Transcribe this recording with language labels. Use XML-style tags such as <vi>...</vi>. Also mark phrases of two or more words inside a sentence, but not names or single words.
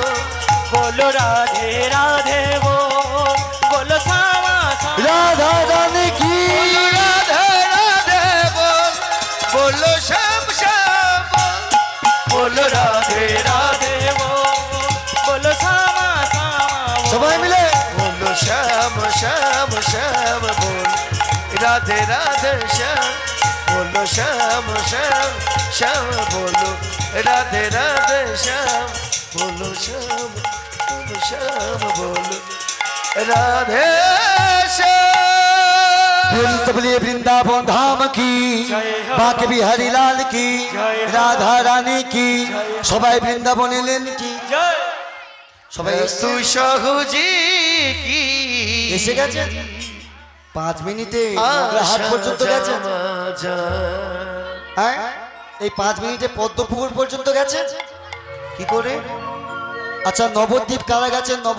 <hi>बोलो राधे राधे बोलो श्यामा श्यामा राधा रानी की बोलो राधे राधे बोल बोलो श्याम श्याम बोलो राधे राधे बोलो श्यामा श्यामा</hi> <bn>সবাই মিলে</bn> <hi>बोलो श्याम श्याम श्याम बोल राधे राधे श्याम बोलो श्याम श्याम श्याम बोलो राधे राधे श्याम बोलो श्याम श्याम बोलो राधे श्याम बोल सबले वृंदावन धाम की बाके बिहारी लाल की राधा रानी की सबाई वृंदावन एलेन की সবাই</hi> <bn>সুসহুজি কি এসে গেছে 5 মিনিটে হাট পর্যন্ত গেছে হ্যাঁ এই 5 মিনিটে পদ্মপুকুর পর্যন্ত গেছে কি করে আচ্ছা নবদ্বীপ কারা গেছে</bn>